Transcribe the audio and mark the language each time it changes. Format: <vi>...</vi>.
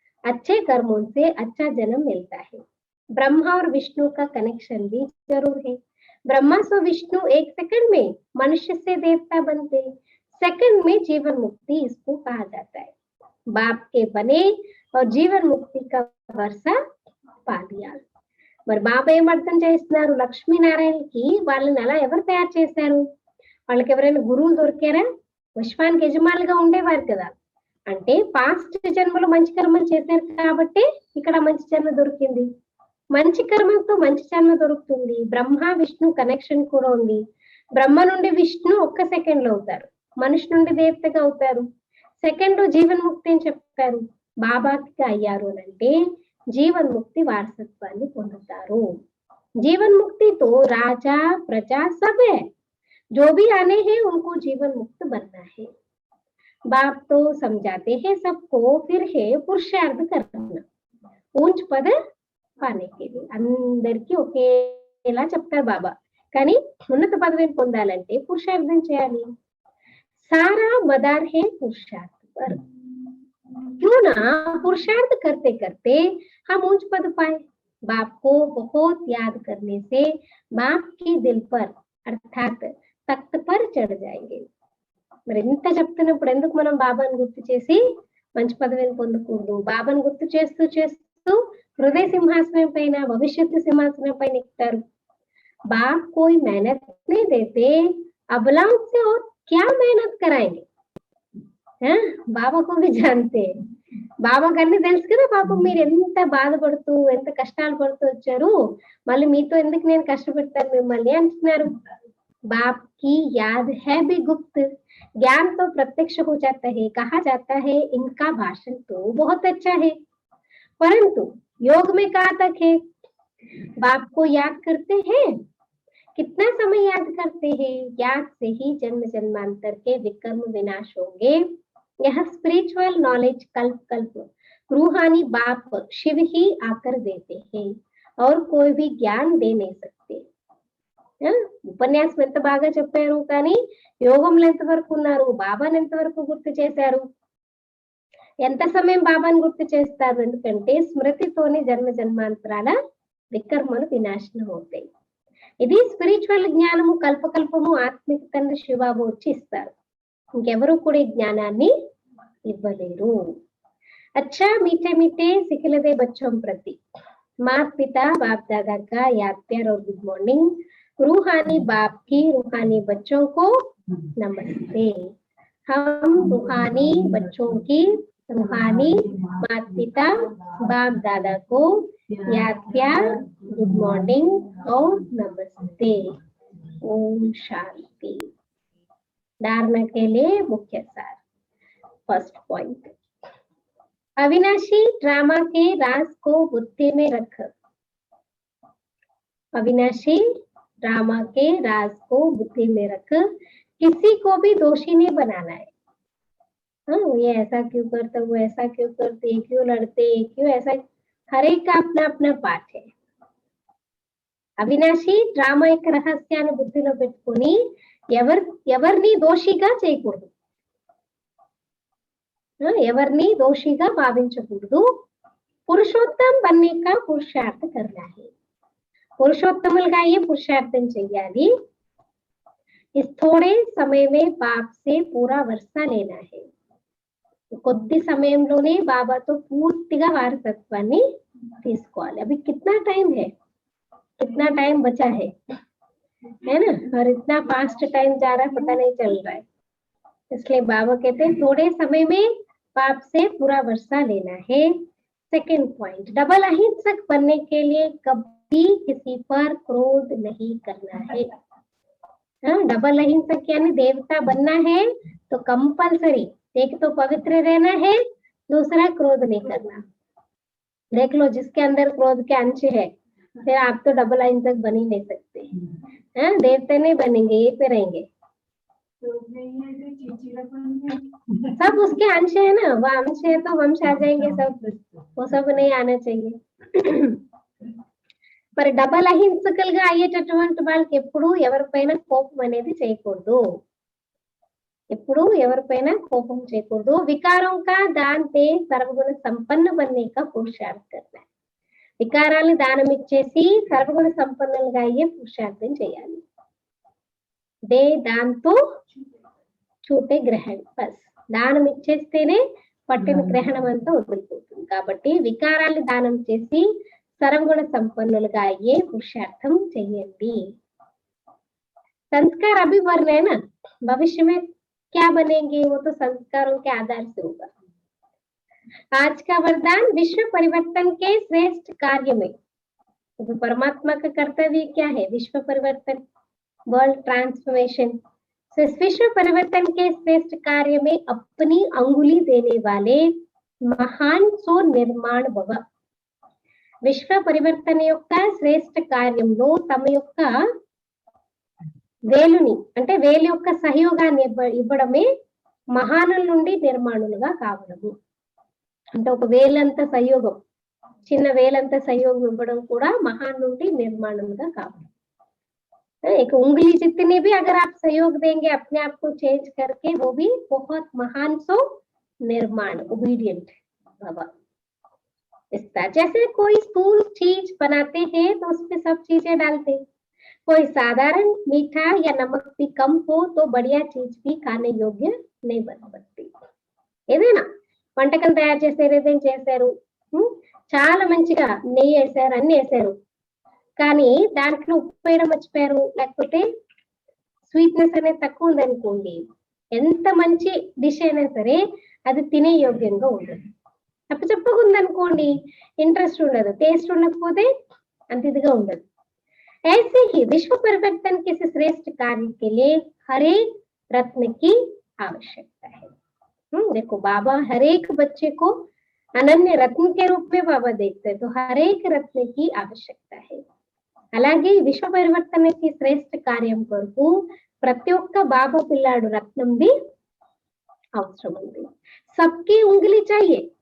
<hi>अच्छे कर्मों से अच्छा जन्म मिलता है. ब्रह्मा और विष्णु का कनेक्शन भी जरूर है. ब्रह्मा से विष्णु एक सेकंड में मनुष्य से देवता बनते, सेकंड में जीवन मुक्ति इसको कहा जाता है. बाप के बने और जीवन मुक्ति का वर्षा पा लिया.</hi> <te>మరి బాబా ఏం అర్థం చేస్తున్నారు? లక్ష్మీనారాయణకి వాళ్ళని అలా ఎవరు తయారు చేశారు? వాళ్ళకి ఎవరైనా గురువులు దొరికారా? విశ్వానికి యజమానులుగా ఉండేవారు కదా. అంటే పాస్ట్ జన్మలో మంచి కర్మలు చేశారు కాబట్టి ఇక్కడ మంచి జన్మ దొరికింది. మంచి కర్మలతో మంచి జన్మ దొరుకుతుంది. బ్రహ్మ విష్ణు కనెక్షన్ కూడా ఉంది. బ్రహ్మ నుండి విష్ణు ఒక్క సెకండ్ లో అవుతారు, మనిషి నుండి దేవతగా అవుతారు. సెకండ్ జీవన్ ముక్తి అని చెప్పారు. బాబాకి అయ్యారు అంటే జీవన్ ముక్తి వారసత్వాన్ని పొందుతారు.</te> <hi>जीवन मुक्ति तो राजा प्रजा सब है, जो भी आने हैं उनको जीवन मुक्त बनना है. बाप तो समझाते हैं सबको, फिर है पुरुषार्थ करना ऊंच पद पाने के लिए.</hi> <te>అందరికీ ఒకేలా చెప్తారు బాబా, కానీ ఉన్నత పదవిని పొందాలంటే పురుషార్థం చేయాలి.</te> <hi>सारा मदार है पुरुषार्थ पर. क्यों ना पुरुषार्थ करते करते हम ऊंच पद पाए. बाप को बहुत याद करने से बाप के दिल पर अर्थात तख्त पर चढ़ जाएंगे.</hi> <te>మరి ఇంత చెప్తున్నప్పుడు ఎందుకు మనం బాబాను గుర్తు చేసి మంచి పదవిని పొందకూడదు? బాబాను గుర్తు చేస్తూ చేస్తూ హృదయ సింహాసనం పైన, భవిష్యత్తు సింహాసనం పైన ఎక్కుతారు.</te> <hi>बाप कोई मेहनत नहीं देते, अबलाओं से और क्या मेहनत कराएंगे? బాబా को भी जानते हैं.</hi> <te>బాబాకి అన్ని తెలుసు కదా. పాపం మీరు ఎంత బాధపడుతూ ఎంత కష్టాలు పడుతూ వచ్చారు, మళ్ళీ మీతో ఎందుకు నేను కష్టపెడతాను మిమ్మల్ని అంటున్నారు.</te> <hi>బాప్ की याद है भी गुप्त, ज्ञान तो प्रत्यक्ष हो जाता है. कहा जाता है इनका भाषण तो बहुत अच्छा है. परंतु योग में कहाँ तक है? बाप को याद करते हैं, कितना समय याद करते हैं? याद से ही जन्म जन्मांतर के विकर्म विनाश होंगे। यह स्पिरिचुअल नॉलेज कल्प कल्प रूहानी बाप शिव ही आकर देते हैं और कोई भी ज्ञान दे नहीं सकते।</hi> <te>ఉపన్యాసం ఎంత బాగా చెప్పారు, కానీ యోగంలో ఎంతవరకు ఉన్నారు, బాబాను ఎంతవరకు గుర్తు చేశారు, ఎంత సమయం బాబాను గుర్తు చేస్తారు? ఎందుకంటే స్మృతితోనే జన్మ జన్మాంతరాల వికర్మలు వినాశనం అవుతాయి. ఇది స్పిరిచువల్ జ్ఞానము కల్పకల్పము ఆత్మిక తండ్రి శివబాబు వచ్చి ఇస్తారు. ఇంకెవరు కూడా ఈ జ్ఞానాన్ని ఇవ్వలేరు.</te> <hi>अच्छा मीठे मीठे सिखलदे बच्चों प्रति माता पिता बाप दादा का याद प्यार और गुड मॉर्निंग। रूहानी बाप की रूहानी बच्चों को नमस्ते। हम रूहानी बच्चों की रूहानी माता पिता बाप दादा को याद प्यार गुड मॉर्निंग और नमस्ते। ओम शांति। धारणा के लिए मुख्य सार। फर्स्ट पॉइंट, अविनाशी ड्रामा के राज को बुद्धि में रख। अविनाशी ड्रामा के राज को बुद्धि में रख। किसी को भी दोषी नहीं बनाना है। हाँ, ये ऐसा क्यों करते, वो ऐसा क्यों करते, क्यों लड़ते, क्यों ऐसा, हर एक का अपना अपना पाठ है।</hi> <te>అవినాశి డ్రామా యొక్క రహస్యాన్ని బుద్ధిలో పెట్టుకొని ఎవరిని దోషిగా చేయకూడదు, ఎవరిని దోషిగా భావించకూడదు.</te> <hi>పురుషోత్తం बनने का पुरुषार्थ करना है.</hi> <te>పురుషోత్తములుగా అయ్యే పురుషార్థం చెయ్యాలి.</te> <hi>इस थोड़े समय में बाप से पूरा वर्षा लेना है.</hi> <te>కొద్ది సమయంలోనే బాబాతో పూర్తిగా వారసత్వాన్ని తీసుకోవాలి.</te> <hi>अभी कितना टाइम है, कितना टाइम बचा है ना, और इतना फास्ट टाइम जा रहा है, पता नहीं चल रहा है. इसलिए बाबा कहते हैं थोड़े समय में बाप से पूरा वर्षा लेना है. सेकंड पॉइंट, डबल अहिंसक बनने के लिए कभी किसी पर क्रोध नहीं करना है. डबल अहिंसक यानी देवता बनना है तो कंपलसरी एक तो पवित्र रहना है, दूसरा क्रोध नहीं करना. देख लो, जिसके अंदर क्रोध के अंश है फिर आप तो डबल अहिंसक बन ही नहीं सकते. देवता नहीं बनेंगे, ये पे रहेंगे. सब उसके अंश है ना, वो अंश है तो वंश आ जाएंगे सब, वो सब नहीं आना चाहिए.</hi> <te>మరి డబల్ అహింసకులుగా అయ్యేటటువంటి వాళ్ళకి ఎప్పుడు ఎవరిపైన కోపం అనేది చేయకూడదు, ఎప్పుడు ఎవరిపైన కోపం చేయకూడదు.</te> <hi>వికారం కా దాన్ దే సర్వగుణ సంపన్న बनने का पुरुषार्थ करना.</hi> <te>వికారాన్ని దానం ఇచ్చేసి సర్వగుణ సంపన్నులుగా అయ్యే పురుషార్థం చేయాలి.</te> <hi>దే దాంతో చూటే గ్రహణం,</hi> <te>బస్ దానం ఇచ్చేస్తేనే పట్టిన గ్రహణం అంతా వదిలిపోతుంది. కాబట్టి వికారాన్ని దానం చేసి సర్వగుణ సంపన్నులుగా అయ్యే పురుషార్థం చెయ్యండి.</te> <hi>संस्कार अभी बढ़ रहे हैं ना, भविष्य में क्या बनेंगे वो तो संस्कारों के आधार से होगा. आज का वरदान, विश्व परिवर्तन के श्रेष्ठ कार्य में. तो परमात्मा का कर्तव्य क्या है? विश्व परिवर्तन,</hi> <en>World transformation.</en> <hi>विश्व परिवर्तन के श्रेष्ठ कार्य में अपनी अंगुली देने वाले महान सो निर्माण भव.</hi> <te>విశ్వ పరివర్తన యొక్క శ్రేష్ఠ కార్యంలో తమ యొక్క వేలుని అంటే వేలు యొక్క సహయోగాన్ని ఇవ్వడమే మహానుల నుండి నిర్మాణులుగా కావడము. అంటే ఒక వేలంత సహయోగం, చిన్న వేలంత సహయోగం ఇవ్వడం కూడా మహాన్ నుండి నిర్మాణులుగా కావడం.</te> <hi>एक उंगली जितनी भी अगर आप सहयोग देंगे अपने आप को चेंज करके, वो भी बहुत महान सो निर्माण ओबीडियंट बाबा. इस तरह जैसे कोई स्थूल चीज बनाते हैं तो उसमें सब चीजें डालते हैं. कोई साधारण मीठा या नमक भी कम हो तो बढ़िया चीज भी खाने योग्य नहीं बन सकती.</hi> <te>ఏదైనా వంటకం తయారు చేసేది ఏదైనా చేశారు, చాలా మంచిగా నెయ్యి వేసారు, అన్ని వేసారు, కానీ దాంట్లో ఉప్పు వేయడం మర్చిపోయారు, లేకపోతే స్వీట్నెస్ అనేది తక్కువ ఉందనుకోండి, ఎంత మంచి డిష్ అయినా సరే అది తినే యోగ్యంగా ఉండదు. చెప్పగా ఉందనుకోండి, ఇంట్రెస్ట్ ఉండదు, టేస్ట్ ఉండకపోతే అంత ఇదిగా ఉండదు.</te> <hi>ऐसे ही विश्व परिवर्तन के श्रेष्ठ कार्य के लिए हर एक रत्न की आवश्यकता है. देखो बाबा हर एक बच्चे को అనన్య రత్న के रूप में बाबा देखते हैं तो हर एक रत्न की आवश्यकता है</hi> <te>అలాగే విశ్వ పరివర్తనకి శ్రేష్ఠ కార్యం కొరకు ప్రతి ఒక్క బాబా పిల్లాడు రత్నంది అవసరం ఉంది</te> <hi>सबकी उंगली चाहिए</hi>